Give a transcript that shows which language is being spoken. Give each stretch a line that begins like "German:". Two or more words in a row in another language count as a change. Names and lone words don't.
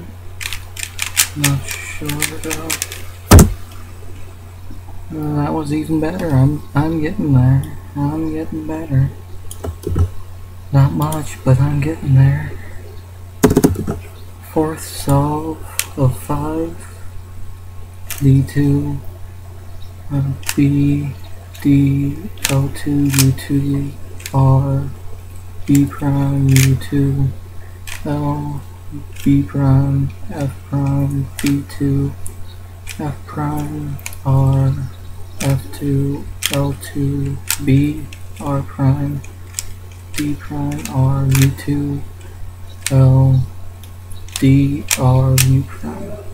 English: Not sure though. That was even better. I'm getting there. I'm getting better. Not much, but I'm getting there. Fourth solve of 5. D2, B, D, L2, U2, R, B prime, U2, L, B prime, F prime, B2, F prime, R, F2, L2, B, R prime, D prime, R, U2, L, D, R, U prime.